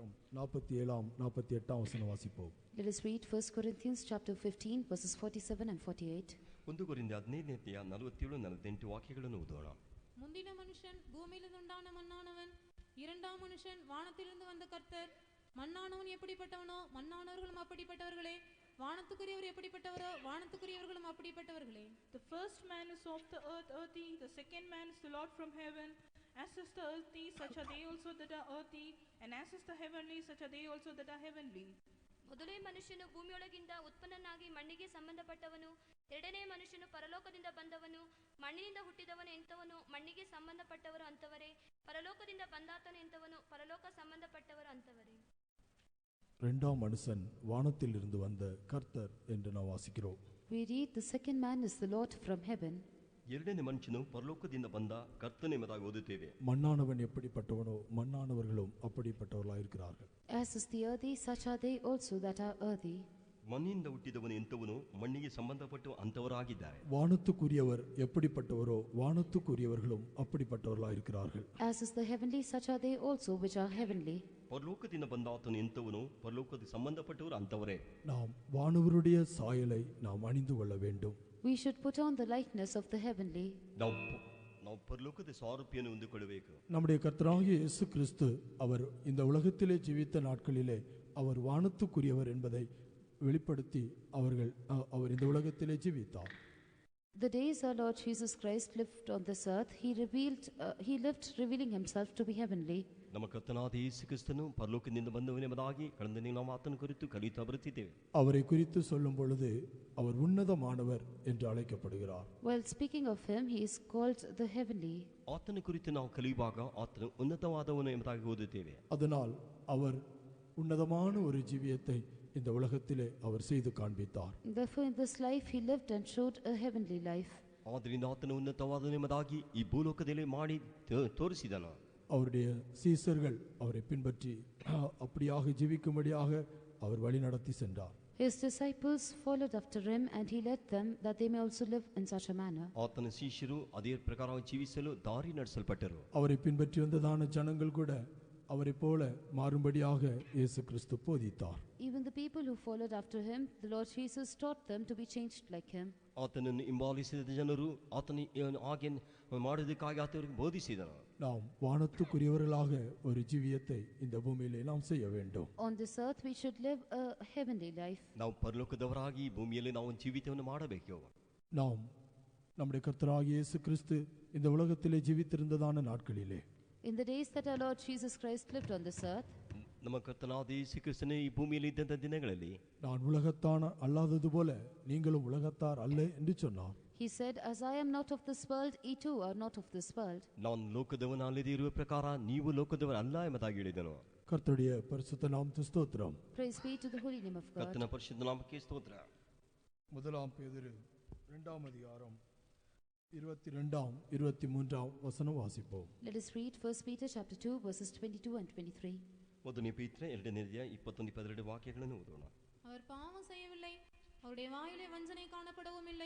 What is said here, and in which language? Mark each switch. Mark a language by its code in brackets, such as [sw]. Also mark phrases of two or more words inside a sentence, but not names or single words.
[ta] 47 48 வசனம் வாசிப்போம். [en] Let us read 1 Corinthians chapter 15 verses 47 and 48. [kn] 1 ಕೊರಿಂಥ 15ನೇ 47 48 ವಾಕ್ಯಗಳನ್ನು ಓದೋಣ. [ta] முந்தின மனுஷன் பூமியிலிருந்து உண்டான மண்ணானவன், இரண்டாம் மனுஷன் வானத்திலிருந்து வந்த கர்த்தர். மண்ணானவன் எப்படிப்பட்டவனோ மண்ணானவர்களும் அப்படிப்பட்டவர்களே, வானத்துக்குரியவர் எப்படிப்பட்டவரோ வானத்துக்குரியவர்களும் அப்படிப்பட்டவர்களே. [en] The first man is of the earth, earthy; the second man is the Lord from heaven. As is the earthy, such are they also that are earthy, and as is the heavenly, such are they also that are heavenly. [kn] ಮೊದಲೇ ಮನುಷ್ಯನು ಭೂಮಿಯೊಳಗಿಂದ ಉತ್ಪನ್ನನಾಗಿ ಮಣ್ಣಿಗೆ ಸಂಬಂಧಪಟ್ಟವನು, ಎರಡನೇ ಮನುಷ್ಯನು ಪರಲೋಕದಿಂದ ಬಂದವನು, ಮಣ್ಣಿನಿಂದ ಹುಟ್ಟಿದವನು ಎಂಥವನು, ಮಣ್ಣಿಗೆ ಸಂಬಂಧಪಟ್ಟವರು ಅಂತವರೇ, ಪರಲೋಕದಿಂದ ಬಂದಾತನು ಎಂಥವನು, ಪರಲೋಕ ಸಂಬಂಧಪಟ್ಟವರು ಅಂತವರೇ. [ta] இரண்டாம் மனுஷன் வானத்தில் இருந்து வந்த கர்த்தர் என்று நாம் வாசிக்கிறோம். [en] We read the second man is the Lord from heaven. [kn] ಎರಡನೇ ಮನುಷ್ಯನು ಪರಲೋಕದಿಂದ ಬಂದ ಕರ್ತನ ಎಂಬುದಾಗಿ ಓದುತ್ತೇವೆ. [ta] மண்ணானவன் எப்படிப்பட்டவனோ மண்ணானவர்களும் அப்படிப்பட்டவர்களாக இருக்கிறார்கள். [en] As is the earthy, such are they also that are earthy. [kn] ಮಣ್ಣಿನಿಂದ ಹುಟ್ಟಿದವನು ಎಂಥವನು, ಮಣ್ಣಿಗೆ ಸಂಬಂಧಪಟ್ಟು ಅಂತವರಾಗಿದ್ದಾರೆ. [ta] வானத்துக்குரியவர் எப்படிப்பட்டவரோ வானத்துக்குரியவர்களும் அப்படிப்பட்டவர்களாக இருக்கிறார்கள். [en] As is the heavenly, such are they also which are heavenly. [kn] ಪರಲೋಕದಿಂದ ಬಂದಾತನು ಎಂಥವನು, ಪರಲೋಕಕ್ಕೆ ಸಂಬಂಧಪಟ್ಟವರು ಅಂತವರೇ. [ta] நாம் வானவருடைய சாயலை நாம் அணிந்து கொள்ள வேண்டும். [en] We should put on the likeness of the heavenly. [kn] ನಾವು ಪರಲೋಕದ ಸಾರೂಪ್ಯವನ್ನು ಹೊಂದಿಕೊಳ್ಳಬೇಕು. [ta] நம்முடைய கர்த்தராகிய இயேசு கிறிஸ்து அவர் இந்த உலகத்திலே ஜீவித்த நாட்களிலே அவர் வானத்துக்குரியவர் என்பதை வெளிப்படுத்தி அவர் இந்த உலகத்திலே ஜீவித்தார். [en] The days our Lord Jesus Christ lived on this earth, he lived revealing himself to be heavenly. [kn] ನಮ್ಮ ಕರ್ತನಾದ ಯೇಸು ಕ್ರಿಸ್ತನು ಪರಲೋಕದಿಂದ ಬಂದವನೆಂಬುದಾಗಿ ಕಳೆದ ದಿನ ನಾವು ಆತನ ಕುರಿತು ಕಲಿತಾ ಬರುತ್ತಿದ್ದೇವೆ. [ta] அவரை குறித்து சொல்லும் பொழுது அவர் உன்னதமானவர் என்று அழைக்கப்படுகிறார். [en] While speaking of him, he is called the heavenly. [kn] ಆತನ ಕುರಿತು ನಾವು ಕಲಿಯುವಾಗ ಆತನು ಉನ್ನತವಾದವನು ಎಂಬುದಾಗಿ ಓದುತ್ತೇವೆ. [ta] அதனால் அவர் உன்னதமான ஒரு ஜீவியத்தை இந்த உலகத்திலே அவர் செய்து காண்பித்தார். [en] Therefore in this life he lived and showed a heavenly life. [kn] ಆದ್ದರಿಂದ ಆತನು ಉನ್ನತವಾದವನು ಎಂಬುದಾಗಿ ಈ ಭೂಲೋಕದಲ್ಲಿ ಮಾಡಿ ತೋರಿಸಿದನು. [ta] அவருடைய சீசர்கள் அவரை பின்பற்றி அப்படியாக ஜீவிக்கும்படியாக அவர் வழி நடத்தி சென்றார். [en] His disciples followed after him and he led them that they may also live in such a manner. [kn] ಆತನ ಶಿಷ್ಯರು ಅದೇ ಪ್ರಕಾರವಾಗಿ ಜೀವಿಸಲು ದಾರಿ ನಡೆಸಲ್ಪಟ್ಟರು. [ta] அவரை பின்பற்றி வந்ததான ஜனங்கள் கூட அவரை போல மாறும்படியாக இயேசு கிறிஸ்து போதித்தார். [en] Even the people who followed after him, the Lord Jesus taught them to be changed like him. [kn] ಆತನನ್ನು ಹಿಂಬಾಲಿಸಿದ ಜನರು ಆತನ ಹಾಗೆ ಮಾಡೋದಕ್ಕಾಗಿ ಆತನಿಗೆ ಬೋಧಿಸಿದನು. [ta] நாம் வானத்துக்குரியவர்களாக ஒரு ஜீவியத்தை இந்த பூமியிலே நாம் செய்ய வேண்டும். [en] On this earth we should live a heavenly life. [kn] ನಾವು ಪರಲೋಕದವರಾಗಿ ಭೂಮಿಯಲ್ಲಿ ನಾವು ಜೀವಿತವನ್ನು ಮಾಡಬೇಕು. [ta] நாம் நம்முடைய கர்த்தராகிய இயேசு கிறிஸ்து இந்த உலகத்திலே ஜீவித்திருந்ததான நாட்களிலே, [en] in the days that our Lord Jesus Christ lived on this earth, [kn] ನಮ್ಮ ಕರ್ತನಾದ ಯೇಸು ಕ್ರಿಸ್ತನು ಈ ಭೂಮಿಯಲ್ಲಿ ಇದ್ದಂತ ದಿನಗಳಲ್ಲಿ [ta] நான் உலகத்தான் அல்லாதது போல நீங்களும் உலகத்தார் அல்ல என்று சொன்னார். [en] he said, as I am not of this world, ye too are not of this world. [kn] ನಾನು ಲೋಕದವನಲ್ಲದೆ ಇರುವ ಪ್ರಕಾರ ನೀವು ಲೋಕದವರಲ್ಲ ಎಂಬುದಾಗಿ ಹೇಳಿದನು. [ta] கர்த்தருடைய பரிசுத்த நாமத்துக்கு ஸ்தோத்திரம். [en] Praise be to the holy name of God. [kn] ಕರ್ತನ ಪರಿಶುದ್ಧ ನಾಮಕ್ಕೆ ಸ್ತೋತ್ರ. [ta] முதலாம் பேதுரு 2ஆம் அதிகாரம் 22ஆம் 23ஆம் வசனம் வாசிப்போம். [en] Let us read 1 Peter chapter 2 verses 22 and 23. [kn] ಮೊದಲನೇ ಪೇತ್ರ 2ನೇ ಅಧ್ಯಾಯ 21 22 ವಾಕ್ಯಗಳನ್ನು ಓದೋಣ. [ta] அவர் பாவம் செய்யவில்லை, அவருடைய வாயிலே வஞ்சனை காணப்படவும் இல்லை.